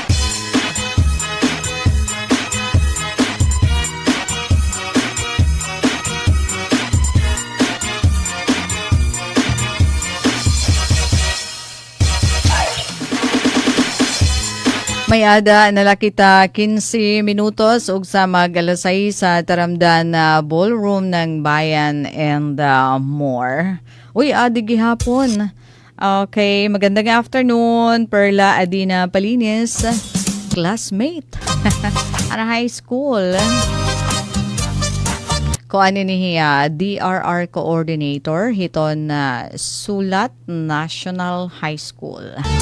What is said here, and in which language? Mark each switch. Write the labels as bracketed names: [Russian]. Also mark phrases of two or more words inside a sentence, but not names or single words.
[Waray] May ada nalakita 15 minutos ug sa mag-alasay sa taramdan na [Filipino] ballroom ng bayan [English] and more. [Waray] Uy, adi gihapon. [Filipino] Okay, magandang afternoon. Perla Adina Palinis, classmate. [Waray] Ana [English] high school. [Waray] Kuan ni hiya [English] DRR coordinator [Waray] hiton na Sulat National High School.